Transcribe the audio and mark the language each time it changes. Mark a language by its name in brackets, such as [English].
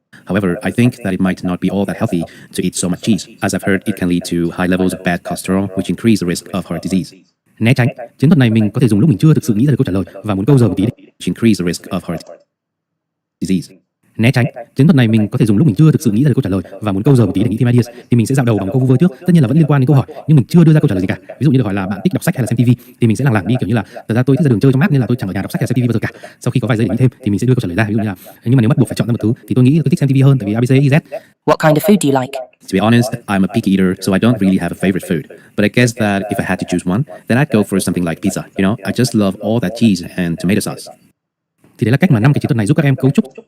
[English] However, I think that it might not be all that healthy to eat so much cheese, as I've heard it can lead to high levels of bad cholesterol, which increase the risk of heart disease. [Vietnamese] Né tránh. Chiến thuật này mình có thể dùng lúc mình chưa thực sự nghĩ ra được câu trả lời và muốn câu giờ một tí. [English] increase the risk of heart disease. [Vietnamese] Né tránh. Chiến thuật này mình có thể dùng lúc mình chưa thực sự nghĩ ra được câu trả lời và muốn câu giờ một tí để nghĩ thêm ideas, thì mình sẽ dạo đầu bằng câu vu vơ trước, tất nhiên là vẫn liên quan đến câu hỏi nhưng mình chưa đưa ra câu trả lời gì cả. Ví dụ như được hỏi là bạn thích đọc sách hay là xem TV, thì mình sẽ lảng đi kiểu như là thật ra tôi thích ra đường chơi trong mát nên là tôi chẳng ở nhà đọc sách hay xem TV bao giờ cả. Sau khi có vài giây để nghĩ thêm thì mình sẽ đưa câu trả lời ra, ví dụ như là nhưng mà nếu bắt buộc phải chọn ra một thứ thì tôi nghĩ tôi thích xem TV hơn tại vì ABC Z. [English] What kind of food do you like? To be honest, I'm a picky eater, so I don't really have a favorite food. But I guess that if I had to choose one, then I'd go for something like pizza. You know, I just love all that cheese and tomato sauce. [Vietnamese] Thì đấy là cách mà 5 cái chiến thuật này giúp các em cấu trúc